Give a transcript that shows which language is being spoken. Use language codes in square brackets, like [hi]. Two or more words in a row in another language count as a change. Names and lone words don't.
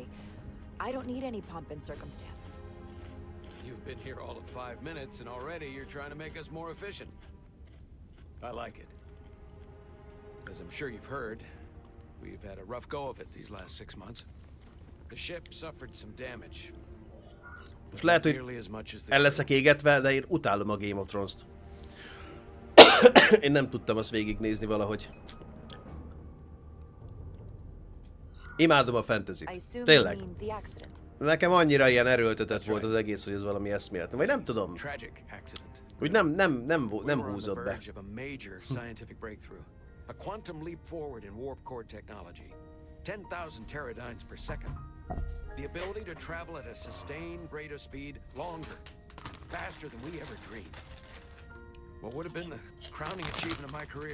[en] I don't need any pomp and circumstance. You've been here all of 5 minutes, and already you're trying to make us more efficient. I like it. As I'm sure you've heard, we've had a rough go of it these last 6 months. The ship suffered some damage. [hu] Most lehet, hogy el leszek égetve, de én utálom a Game of Thrones-t. Én nem tudtam azt végignézni valahogy. Imádom a fantasy-t. Tényleg. Nekem annyira ilyen erőltetett volt az egész, hogy ez valami eszméletlen. Vagy nem tudom. Úgy nem húzott be. [en] A quantum leap forward in warp core technology. 10,000 teradynes per second. The ability to travel at a sustained rate of speed longer, faster than we ever dreamed. What would have been the crowning achievement of my career?